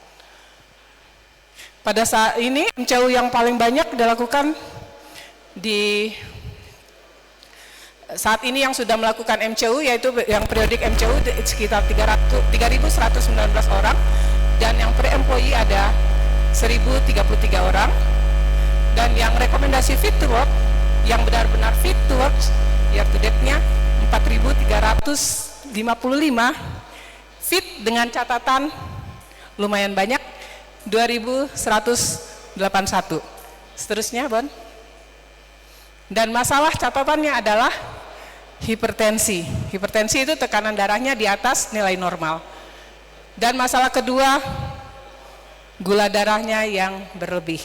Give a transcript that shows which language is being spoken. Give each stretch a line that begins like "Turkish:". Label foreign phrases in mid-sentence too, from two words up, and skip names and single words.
Indonesian: Pada saat ini MCU yang paling banyak dilakukan di saat ini yang sudah melakukan MCU, yaitu yang periodik MCU sekitar 3.119 orang, dan yang pre-employee ada 1.033 orang, dan yang rekomendasi
English: fit to work,
Indonesian: yang benar-benar
English: fit to work year to date-
Indonesian: nya 4.355 fit dengan catatan lumayan banyak 2.181. Seterusnya, Bon. Dan masalah catatannya adalah hipertensi. Hipertensi itu tekanan darahnya di atas nilai normal. Dan masalah kedua, gula darahnya yang berlebih.